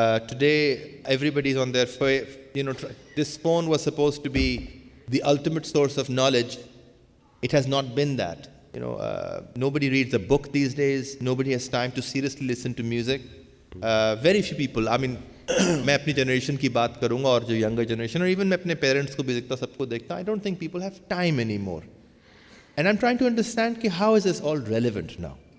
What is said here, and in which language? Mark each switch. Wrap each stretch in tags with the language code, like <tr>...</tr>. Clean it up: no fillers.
<en>Today everybody is on their this phone was supposed to be the ultimate source of knowledge. It has not been that. Nobody reads a book these days. Nobody has time to seriously listen to music. Very few people. I mean</en> <ur>میں اپنی generation کی بات کروں گا, اور جو younger generation, اور even میں اپنے پیرنٹس کو بھی دیکھتا, سب کو دیکھتا,</ur> <en>I don't think people have time anymore. And I'm trying to understand کہ how is this all relevant now.</en>